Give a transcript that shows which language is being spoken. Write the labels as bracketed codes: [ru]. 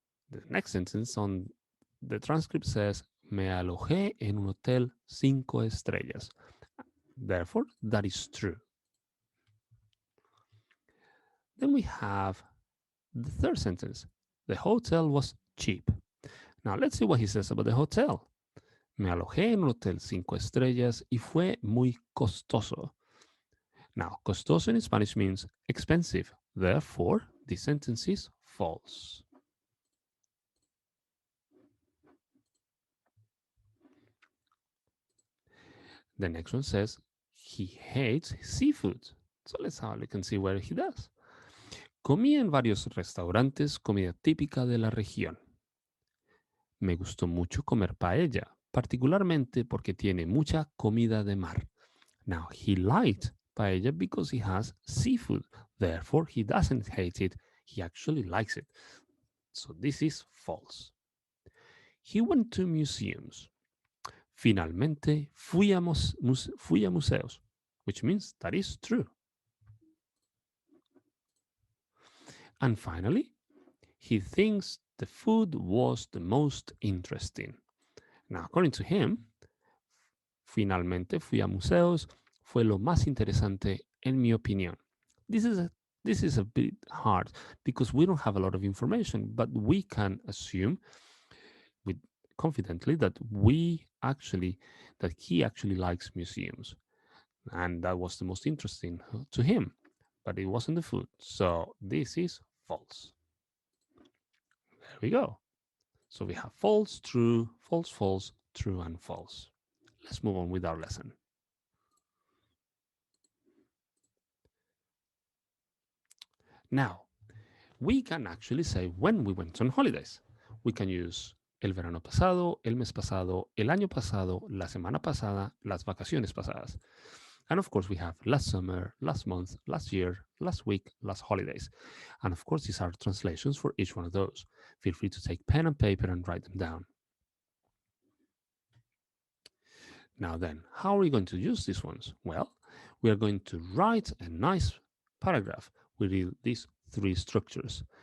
[en] The next sentence on the transcript says [es] me alojé en un hotel 5 estrellas. [en] Therefore, that is true. Then we have the third sentence. The hotel was cheap. Now let's see what he says about the hotel. [es] Me alojé en un hotel 5 estrellas y fue muy costoso. [en] Now, costoso in Spanish means expensive. Therefore, the sentence is false. The next one says he hates seafood. So let's have a look and see where he does. [es] Comí en varios restaurantes comida típica de la región. Me gustó mucho comer paella, particularmente porque tiene mucha comida de mar. [en] Now, he liked paella because he has seafood. Therefore, he doesn't hate it. He actually likes it. So this is false. He went to museums. [es] Finalmente, fui a museos, [en] which means that is true. And finally, he thinks the food was the most interesting. Now, according to him, [es] finalmente fui a museos fue lo más interesante en mi opinión. [en] This is a this is a bit hard because we don't have a lot of information, but we can assume with confidently that he actually likes museums, and that was the most interesting to him. But it wasn't the food, so this is false. There we go. So we have false, true, false, false, true, and false. Let's move on with our lesson. Now, we can actually say when we went on holidays. We can use [es] el verano pasado, el mes pasado, el año pasado, la semana pasada, las vacaciones pasadas. [en] And of course, we have last summer, last month, last year, last week, last holidays. And of course, these are translations for each one of those. Feel free to take pen and paper and write them down. Now then, how are we going to use these ones? Well, we are going to write a nice paragraph with these three structures.